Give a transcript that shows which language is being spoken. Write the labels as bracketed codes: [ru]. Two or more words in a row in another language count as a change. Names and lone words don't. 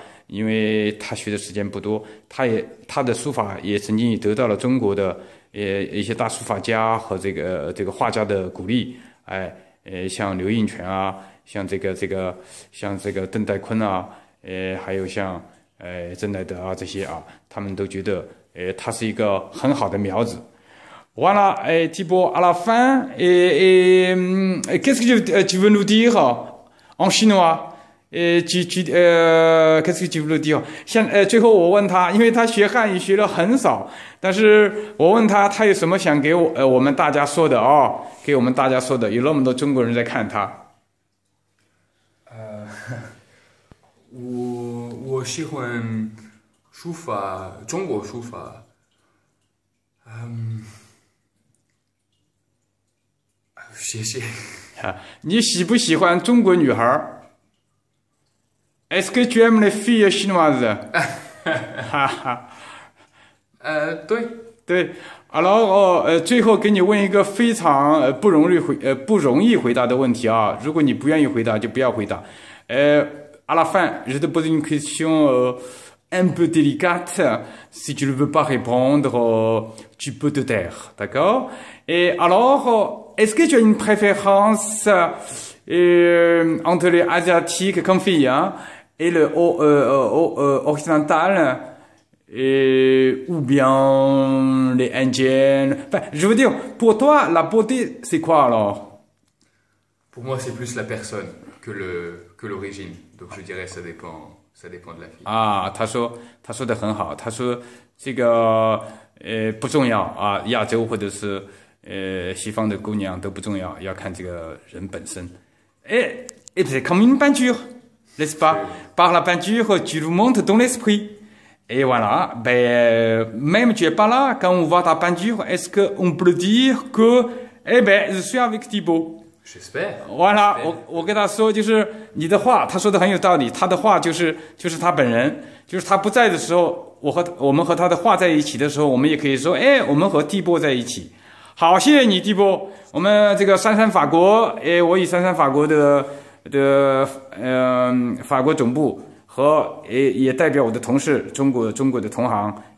[zh] 因为他学的时间不多，他的书法也曾经得到了中国的一些大书法家和这个画家的鼓励，像刘印泉啊，像这个邓代坤啊，还有像郑乃德啊这些啊，他们都觉得他是一个很好的苗子。 [fr] Voilà, Thibaut, à la fin, qu'est-ce que tu veux nous dire en chinois? qu'est-ce que tu veux dire？ [zh] 最后我问他，因为他学汉语学了很少，但是我问他有什么想给我们大家说的哦，给我们大家说的，有那么多中国人在看他。我喜欢书法，中国书法。谢谢。你喜不喜欢中国女孩 ？ [fr] Est-ce que tu aimes les filles chinoises? [zh] 对。Alors 最后给你问一个非常不容易回答的问题啊，如果你不愿意回答就不要回答。 [fr] À la fin, je te pose une question un peu délicate. Si tu ne veux pas répondre, tu peux te taire, d'accord? Et alors, est-ce que tu as une préférence entre les asiatiques comme filles, hein, et le occidental, ou bien les indiennes? Enfin, je veux dire, pour toi, la beauté, c'est quoi alors? Pour moi, c'est plus la personne que l'origine. Donc je dirais ça dépend de la fille. [zh] 啊，他说的很好，他说这个不重要啊，亚洲或者是西方的姑娘都不重要，要看这个人本身。 [fr] Et c'est comme une peinture, n'est-ce pas? Par la peinture, tu nous montres ton esprit. Et voilà, même tu es pas là, quand on voit ta peinture, est-ce qu'on peut dire que, je suis avec Thibaut?J'espère. Voilà, [zh] 我跟他说，就是你的话，他说的很有道理。他的话就是他本人，就是他不在的时候，我们和他的话在一起的时候，我们也可以说，我们和蒂波在一起。好，谢谢你，蒂波。我们这个珊珊法国，我以珊珊法国的法国总部和也代表我的同事中国的同行向你表示感谢，谢谢，